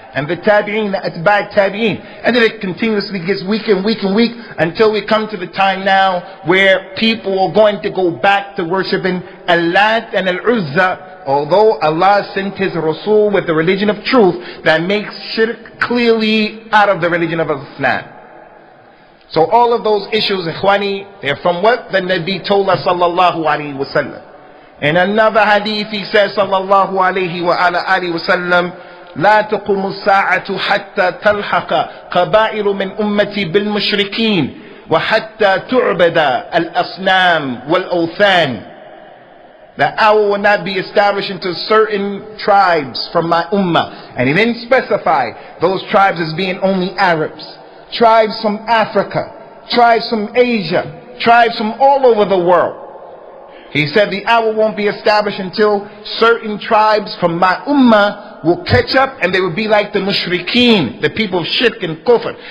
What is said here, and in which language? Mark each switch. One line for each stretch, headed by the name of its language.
English: And the tabi'een, the atba' tabi'een. And then it continuously gets weak and weak and weak until we come to the time now where people are going to go back to worshiping Al-Lat and Al-Uzza. Although Allah sent his Rasul with the religion of truth that makes shirk clearly out of the religion of Islam. So all of those issues, ikhwani, they're from what the Nabi told us sallallahu alayhi wa sallam. In another hadith he says
Arabic: sallallahu alayhi wa ala alihi wa sallam, لا تقوم الساعة حتى تلحق قبائل من أمتي بالمشركين وحتى تعبد الأصنام والأوثان.
English: The hour will not be established until certain tribes from my ummah. And he didn't specify those tribes as being only Arabs. Tribes from Africa, tribes from Asia, tribes from all over the world. He said the hour won't be established until certain tribes from my ummah will catch up, and they will be like the mushrikeen, the people of shirk and kufr.